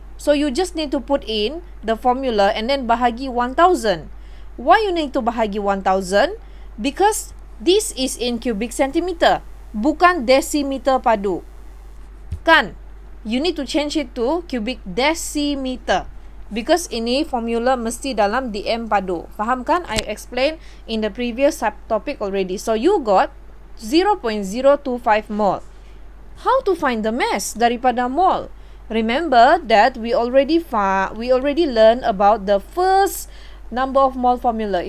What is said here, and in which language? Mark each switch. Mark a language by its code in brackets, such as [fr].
[en] So you just need to put in the formula and then bahagi 1000. Why you need to bahagi 1000? Because this is in cubic centimeter, [ms] bukan desimeter padu. [en] Kan? You need to change it to cubic decimeter. Because [ms] ini formula mesti dalam DM padu. Faham kan? [en] I explained in the previous subtopic already. So you got 0.025 mole. How to find the mass daripada mole? Remember that we already learned about the first number of mole formula.